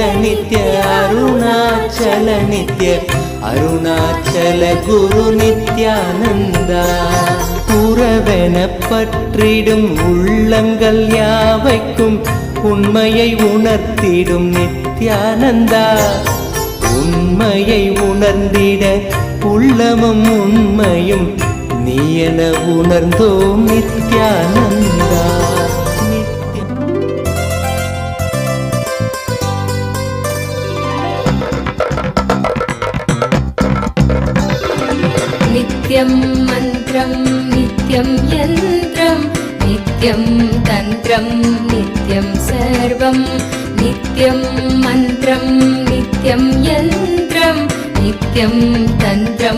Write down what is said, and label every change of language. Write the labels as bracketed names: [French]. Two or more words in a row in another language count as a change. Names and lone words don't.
[Tamil] நித்ய அருணாச்சல நித்ய அருணாச்சல குரு நித்யானந்தா உறவென பற்றிடும் உள்ளங்கள் யாவைக்கும் உண்மையை உணர்த்திடும் நித்யானந்தா உண்மையை உணர்ந்திட உள்ளமும் உண்மையும் நீ என உணர்ந்தோம் நித்யானந்தா [Sanskrit] नित्यं मन्त्रं नित्यं यन्त्रं नित्यं तन्त्रं नित्यं सर्वं नित्यं मन्त्रं नित्यं यन्त्रं नित्यं तन्त्रं